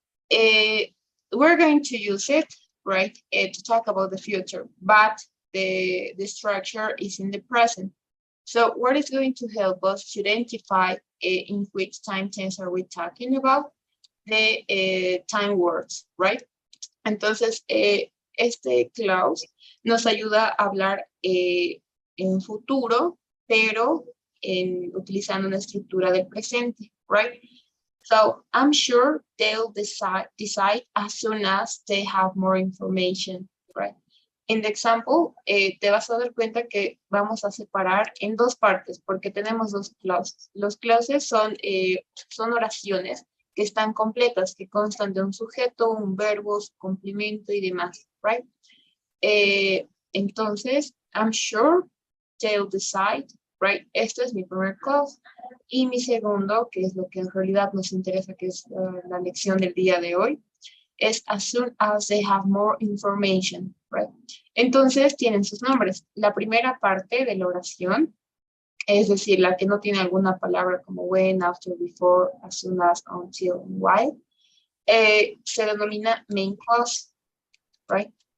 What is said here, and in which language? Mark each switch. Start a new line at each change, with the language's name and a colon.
English: We're going to use it, right, to talk about the future, but the structure is in the present. So what is going to help us to identify in which time tense are we talking about? The time words, right?
Spanish: Entonces, este clause nos ayuda a hablar en futuro, pero utilizando una estructura del presente, right?
English: So I'm sure they'll decide as soon as they have more information, right?
Spanish: In the example, te vas a dar cuenta que vamos a separar en dos partes porque tenemos dos clauses. Los clauses son oraciones que están completas, que constan de un sujeto, un verbo, su complemento y demás, right?
English: Entonces, I'm sure they'll decide, right?
Spanish: Esto es mi primer clause. Y mi segundo, que es lo que en realidad nos interesa, que es la lección del día de hoy, es
English: as soon as they have more information, right?
Spanish: Entonces, tienen sus nombres. La primera parte de la oración, es decir, la que no tiene alguna palabra como when, after, before, as soon as, until, and while, se denomina main clause, right?